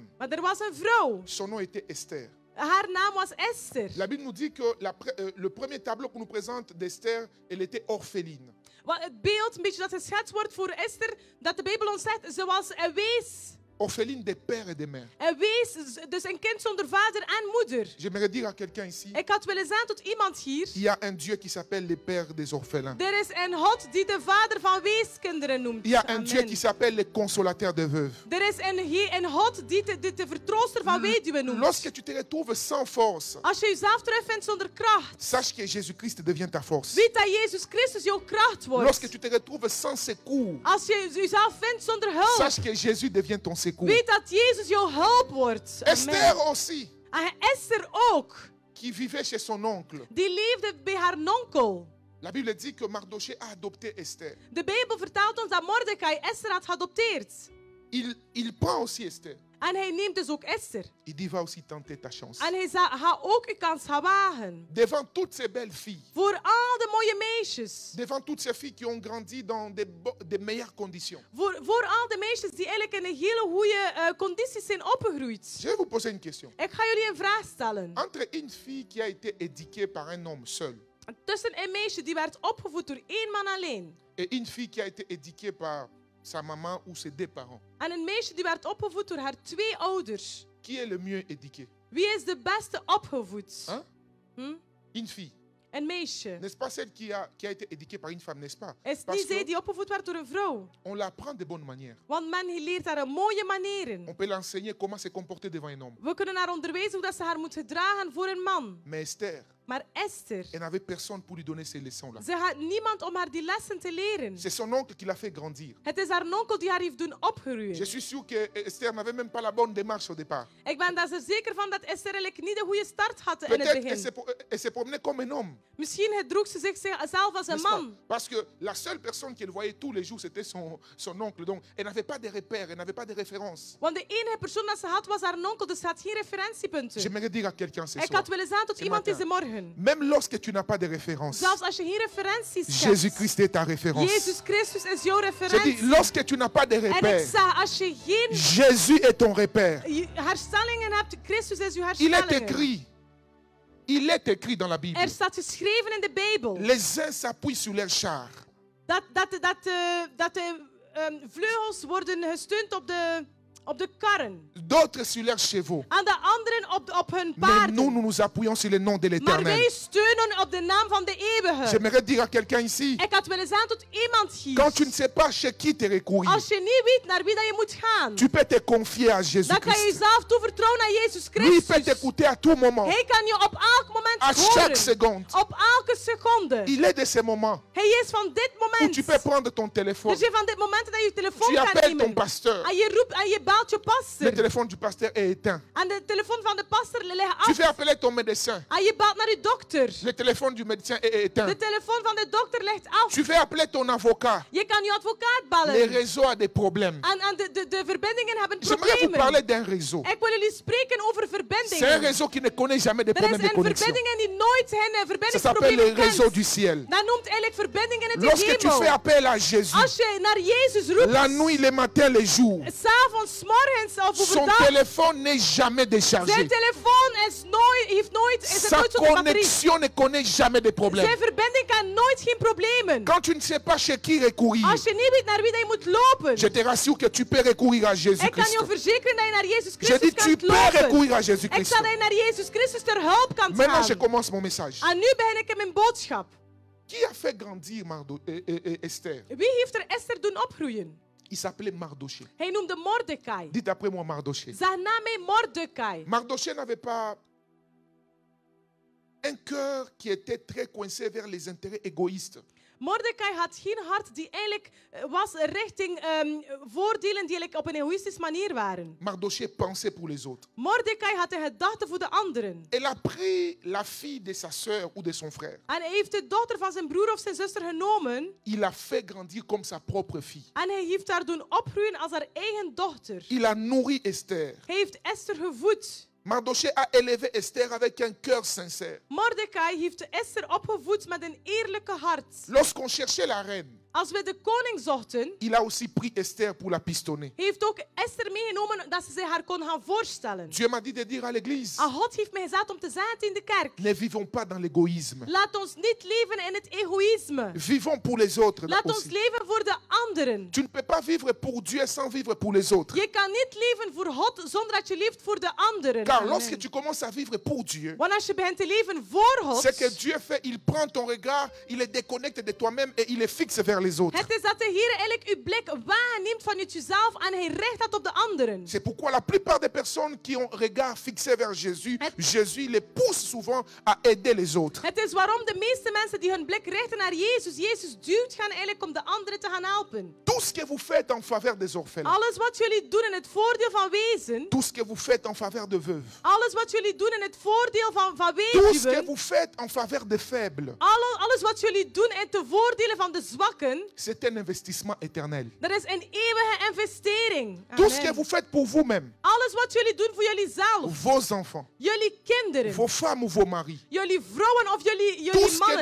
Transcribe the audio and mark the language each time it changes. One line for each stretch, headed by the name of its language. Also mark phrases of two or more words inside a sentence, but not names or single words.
Dutch: Maar er was een vrouw.
French: Son nom était Esther.
Dutch: Haar naam was Esther.
French: La Bible nous dit que le premier tableau qu'on nous présente d'Esther, elle était orpheline.
Dutch: Het beeld, een beetje dat geschetst wordt voor Esther, dat de Bijbel ons zegt, ze was een wees.
French: Orpheline des pères et des mères.
Dutch: Een wees, dus een kind zonder vader en moeder.
French: J'aimerais dire à quelqu'un ici,
Dutch: Ik had willen zeggen tot iemand hier,
French: il y a un Dieu qui s'appelle le Père des orphelins.
Dutch: er is een God die de vader van weeskinderen noemt.
French: Il y a un Amen. Dieu qui s'appelle le consolateur des veuves.
Dutch: Er is een God die de vertrooster van weduwen noemt.
French: Lorsque tu te retrouves sans force,
Dutch: Als je jezelf terugvindt zonder kracht,
French: sache que Jésus-Christ devient ta force.
Dutch: weet dat Jezus Christus jouw kracht wordt.
French: Lorsque tu te retrouves sans secours,
Dutch: Als je jezelf vindt zonder hulp,
French: sache que Jésus devient ton secours. secours.
Dutch: Weet dat Jezus jouw hulp wordt.
French: Esther Amen. aussi,
Dutch: En Esther ook.
French: qui vivait chez son oncle.
Dutch: Die leefde bij haar nonkel.
French: La Bible dit que Mardoché a adopté Esther.
Dutch: De Bijbel vertelt ons dat Mordecai Esther had geadopteerd.
French: Il prend aussi Esther.
Dutch: En hij neemt dus ook Esther.
French: Il dit, va aussi tenter ta chance.
Dutch: En hij zei, ga ook uw kans gaan wagen.
French: Devant toutes ces belles filles,
Dutch: Voor al de mooie meisjes.
French: devant toutes ces filles qui ont grandi dans des meilleures conditions.
Dutch: Voor al de meisjes die eigenlijk in een hele goede condities zijn opgegroeid.
French: Je vais vous poser une question.
Dutch: Ik ga jullie een vraag stellen.
French: Entre une fille qui a été éduquée par un homme seul
Dutch: Tussen een meisje die werd opgevoed door één man alleen.
French: et une fille qui a été éduquée par sa maman ou ses deux parents,
Dutch: En een meisje die werd opgevoed door haar twee ouders.
French: qui est le mieux éduqué?
Dutch: Wie is de beste opgevoed?
French: Hein? Hm? Une fille.
Dutch: Een meisje.
French: N'est-ce pas celle qui a été éduquée par une femme, n'est-ce pas?
Dutch: Is
French: Parce
Dutch: niet zij
French: que
Dutch: die opgevoed werd door een vrouw.
French: on l'apprend de bonnes manières.
Dutch: Want men leert haar een mooie
French: On
Dutch: manieren.
French: peut l'enseigner comment se comporter devant un homme.
Dutch: We kunnen haar onderwijzen hoe dat ze haar moet gedragen voor een man.
French: Mais Esther,
Dutch: Maar Esther,
French: elle n'avait personne pour lui donner ces leçons-là.
Dutch: ze had niemand om haar die lessen te leren.
French: C'est son oncle qui l'a fait grandir.
Dutch: Het is haar onkel die haar heeft doen
French: Je
Dutch: opgroeien.
French: suis sûr que Esther n'avait même pas la bonne démarche au départ.
Dutch: Ik ben daar zeker van dat Esther eigenlijk niet de goede start had in het
French: Peut-être
Dutch: begin.
French: elle se promenait comme un homme.
Dutch: Misschien gedroeg ze zichzelf als een
French: N'est-ce pas?
Dutch: man.
French: Parce que la seule personne qu'elle voyait tous les jours, c'était son oncle. Donc, elle n'avait pas de repères, elle n'avait pas de références.
Dutch: Want de enige persoon dat ze had was haar onkel, dus ze had geen referentiepunten.
French: J'aimerais dire à quelqu'un ce
Dutch: Ik
French: soir,
Dutch: had willen zeggen tot
French: ce
Dutch: iemand
French: matin,
Dutch: deze morgen.
French: même lorsque tu n'as pas de référence,
Dutch: Zelfs als je geen referenties hebt.
French: Jésus-Christ est ta référence.
Dutch: Jezus Christus is jouw
French: Je dis,
Dutch: referentie.
French: lorsque tu n'as pas de
Dutch: En ik
French: repères,
Dutch: zeg, als je geen
French: Jésus est ton repère.
Dutch: herstellingen hebt, Christus is uw
French: Il est
Dutch: herstellingen.
French: écrit dans la Bible.
Dutch: Er staat geschreven in de Bijbel
French: Les uns s'appuient sur leurs chars,
Dutch: dat de vleugels worden gesteund op de karren.
French: d'autres sur leurs chevaux.
Dutch: En de anderen op hun
French: Mais nous,
Dutch: paarden.
French: nous nous appuyons sur le nom de
Dutch: Maar
French: l'Éternel.
Dutch: wij steunen op de naam van de Eeuwige.
French: J'aimerais dire à quelqu'un ici,
Dutch: Ik had willen zeggen tot iemand hier.
French: quand tu ne sais pas chez qui te recourir,
Dutch: Als je niet weet naar wie dat je moet gaan,
French: tu peux te confier à
Dutch: dan kan je
French: Jésus-Christ.
Dutch: jezelf toevertrouwen aan Jezus
French: Lui, il peut
Dutch: Christus.
French: t'écouter à tout moment,
Dutch: Hij kan je op elk moment
French: à chaque
Dutch: horen.
French: seconde.
Dutch: Op elke seconde.
French: Il est de ces moments
Dutch: Hij is van dit
French: où
Dutch: moment.
French: tu peux prendre ton téléphone,
Dutch: Dus je van dit moment dat je je telefoon
French: tu
Dutch: kan
French: appelles ton
Dutch: nemen.
French: pasteur,
Dutch: En je roept en je belt je
French: le
Dutch: pastor.
French: téléphone du pasteur est éteint.
Dutch: En de telefoon van de pastor ligt
French: Tu
Dutch: af.
French: fais appeler ton médecin,
Dutch: En je belt naar je dokter.
French: le téléphone du médecin est éteint.
Dutch: De telefoon van de dokter ligt af.
French: Tu fais appeler ton avocat,
Dutch: Je kan je advocaat
French: le
Dutch: bellen.
French: réseau a des problèmes.
Dutch: En de verbindingen hebben
French: J'aimerais vous
Dutch: problemen.
French: parler d'un réseau.
Dutch: Ik wil jullie spreken over
French: C'est un
Dutch: verbindingen.
French: réseau qui ne connaît jamais de
Dutch: Er is
French: problèmes de
Dutch: een
French: connexion.
Dutch: verbindingen die nooit geen
French: Ça s'appelle
Dutch: verbindingsproblemen
French: le réseau
Dutch: kent.
French: du ciel.
Dutch: Dat noemt eigenlijk verbindingen in de
French: Lorsque tu fais
Dutch: hemel.
French: appel à Jésus,
Dutch: Als je naar Jezus roept,
French: la nuit, le matin, le jour,
Dutch: s'avonds, morgens of
French: son
Dutch: overdag,
French: téléphone n'est jamais déchargé.
Dutch: zijn telefoon is nooit
French: Sa
Dutch: zo'n batterie.
French: connexion ne connaît jamais de problèmes.
Dutch: Zijn verbinding kan nooit geen problemen.
French: Quand tu ne sais pas chez qui recourir,
Dutch: Als je niet weet naar wie dat je moet lopen,
French: je te rassure que tu peux recourir à
Dutch: ik kan
French: Jésus-Christ.
Dutch: je verzekeren dat je naar Jezus
French: Je dis,
Dutch: Christus
French: tu
Dutch: kan
French: peux
Dutch: lopen.
French: recourir à
Dutch: Ik
French: Jésus-Christ.
Dutch: zal dat je naar Jezus Christus ter hulp kan
French: Maintenant, je
Dutch: gaan.
French: commence mon message.
Dutch: En nu begin ik in mijn boodschap.
French: Qui a fait grandir Esther?
Dutch: Wie heeft er Esther doen opgroeien?
French: Il s'appelait Mardoché.
Dutch: Hij noemde Mordecai.
French: Dites après moi Mardoché.
Dutch: Zeg na mij Mordecai.
French: Mardoché n'avait pas un cœur qui était très coincé vers les intérêts égoïstes.
Dutch: Mordecai had geen hart die eigenlijk was richting voordelen die eigenlijk op een egoïstische manier waren.
French: Mardoché pensait pour les autres.
Dutch: Mordecai had een gedachte voor de anderen.
French: Elle a pris la fille de sa sœur ou de son frère.
Dutch: En hij heeft de dochter van zijn broer of zijn zuster genomen.
French: Il l'a fait grandir comme sa propre fille.
Dutch: En hij heeft haar doen opgroeien als haar eigen dochter.
French: Il a nourri Esther.
Dutch: Hij heeft Esther gevoed.
French: Mardoché a élevé Esther avec un cœur sincère.
Dutch: Mordecai heeft Esther opgevoed met een eerlijke hart.
French: Lorsqu'on cherchait la reine,
Dutch: Als we de koning zochten,
French: il a aussi pris Esther pour la pistonner.
Dutch: heeft ook Esther meegenomen dat ze zich haar kon gaan voorstellen.
French: Dieu m'a dit de dire à l'église,
Dutch: En God heeft mij gezegd om te zeggen in de kerk.
French: ne vivons pas dans l'égoïsme.
Dutch: Laat ons niet leven in het egoïsme.
French: Vivons pour les autres.
Dutch: Laat ons
French: aussi.
Dutch: leven voor de anderen.
French: Tu ne peux pas vivre pour Dieu sans vivre pour les autres.
Dutch: Je kan niet leven voor God zonder dat je leeft voor de anderen.
French: Car Amen. lorsque tu commences à vivre pour Dieu,
Dutch: Want als je begint te leven voor God,
French: ce que Dieu fait, il prend ton regard, il le déconnecte de toi-même et il le fixe vers vers les autres.
Dutch: Het is dat de Heer eigenlijk uw blik waarneemt vanuit jezelf en hij richt dat op de anderen.
French: C'est pourquoi la plupart des personnes qui ont un regard fixé vers Jésus, Jésus les pousse souvent à aider les autres.
Dutch: Het is waarom de meeste mensen die hun blik richten naar Jezus duwt gaan eigenlijk om de anderen te gaan helpen.
French: Tout ce que vous faites en faveur des orphelins,
Dutch: Alles wat jullie doen in het voordeel van wezen,
French: tout ce que vous faites en faveur de veuves,
Dutch: alles wat jullie doen in het voordeel van
French: tout ce que
Dutch: weduwen,
French: vous faites en faveur des faibles,
Dutch: alles wat jullie doen in te voordelen van de zwakken,
French: c'est un investissement éternel.
Dutch: dat is een eeuwige investering.
French: Tout ce que Amen. vous faites pour vous-même,
Dutch: Alles wat jullie doen voor jullie zelf,
French: vos enfants,
Dutch: jullie kinderen,
French: vos femmes ou vos maris,
Dutch: jullie vrouwen of
French: tout
Dutch: jullie
French: ce que
Dutch: mannen,